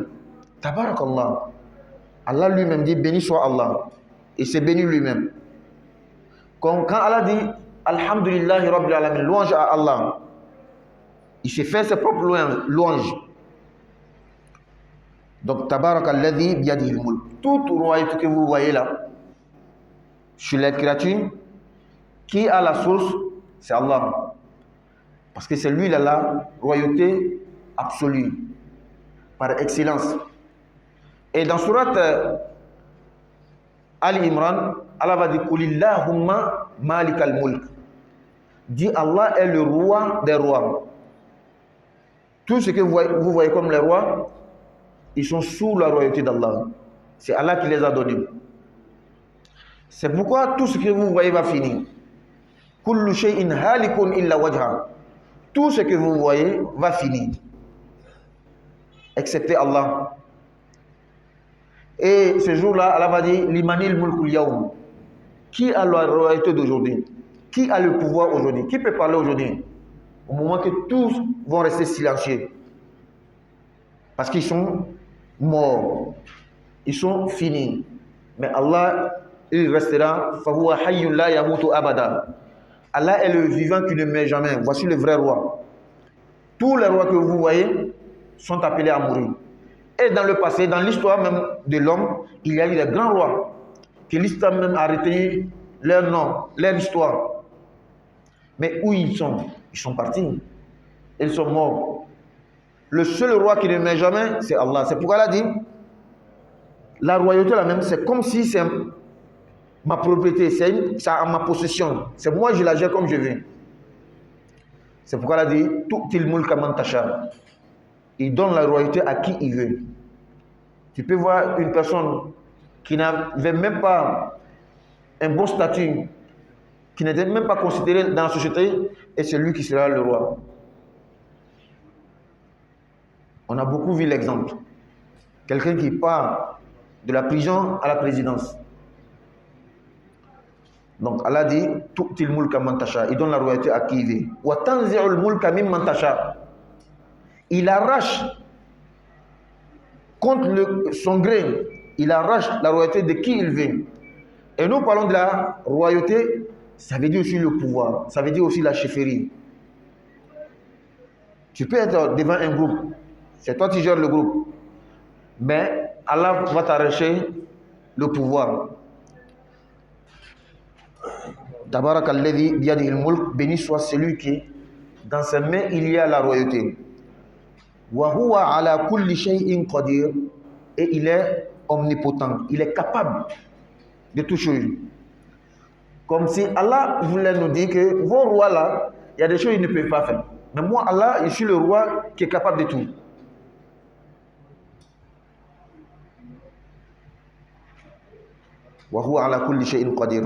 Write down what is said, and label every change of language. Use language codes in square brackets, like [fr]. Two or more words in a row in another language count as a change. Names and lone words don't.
[ar] تبارك الله. [fr] Allah lui-même dit béni soit Allah. Et c'est béni lui-même. Quand Allah dit [ar] الحمد لله رب العالمين, [fr] louange à Allah, il s'est fait ses propres louanges. Donc, [ar] تبارك الذي بيده الملك. [fr] Toute royauté que vous voyez là, sur les créatures, qui a la source, c'est Allah. Parce que c'est lui la royauté absolue, par excellence. Et dans Surat Ali Imran, Allah va dire [ar] قل اللهم مالك الملك. [fr] Dit Allah est le roi des rois. Tout ce que vous voyez comme les rois, ils sont sous la royauté d'Allah. C'est Allah qui les a donnés. C'est pourquoi tout ce que vous voyez va finir. [ar] كل شيء هالك إلا وجهه. [fr] Tout ce que vous voyez va finir. Excepté Allah. Et ce jour-là, Allah va dire [ar] لمن الملك اليوم. [fr] Qui a la royauté d'aujourd'hui? Qui a le pouvoir aujourd'hui? Qui peut parler aujourd'hui? Au moment que tous vont rester silencieux. Parce qu'ils sont morts. Ils sont finis. Mais Allah, il restera. [ar] فَهُوَ حَيٌّ لَا يَمُوتُ أَبَدًا. [fr] Allah est le vivant qui ne meurt jamais. Voici le vrai roi. Tous les rois que vous voyez sont appelés à mourir. Et dans le passé, dans l'histoire même de l'homme, il y a eu des grands rois que l'islam même a retenu leur nom, leur histoire. Mais où ils sont? Ils sont partis. Ils sont morts. Le seul roi qui ne meurt jamais, c'est Allah. C'est pourquoi Allah dit, la royauté là même, c'est comme si c'est ma propriété, c'est à ma possession. C'est moi, je la gère comme je veux. C'est pourquoi Allah dit, [ar] تؤتي الملك من تشاء. [fr] Il donne la royauté à qui il veut. Tu peux voir une personne qui n'avait même pas un bon statut, qui n'était même pas considéré dans la société, et c'est lui qui sera le roi. On a beaucoup vu l'exemple. Quelqu'un qui part de la prison à la présidence. Donc Allah dit, [ar] تؤتي الملك من تشاء. [fr] Il donne la royauté à qui il veut. [ar] وتنزع الملك ممن تشاء. [fr] Il arrache contre son gré, il arrache la royauté de qui il veut. Et nous parlons de la royauté, ça veut dire aussi le pouvoir, ça veut dire aussi la chefferie. Tu peux être devant un groupe, c'est toi qui gères le groupe, mais Allah va t'arracher le pouvoir. [ar] تبارك الذي بيده الملك, [fr] béni soit celui qui, dans ses mains, il y a la royauté. [ar] وهو على كل شيء قدير, [fr] et il est omnipotent, il est capable de tout chose. Comme si Allah voulait nous dire que vos rois là, il y a des choses qu'ils ne peuvent pas faire. Mais moi, Allah, je suis le roi qui est capable de tout. [ar] وهو على كل شيء قدير.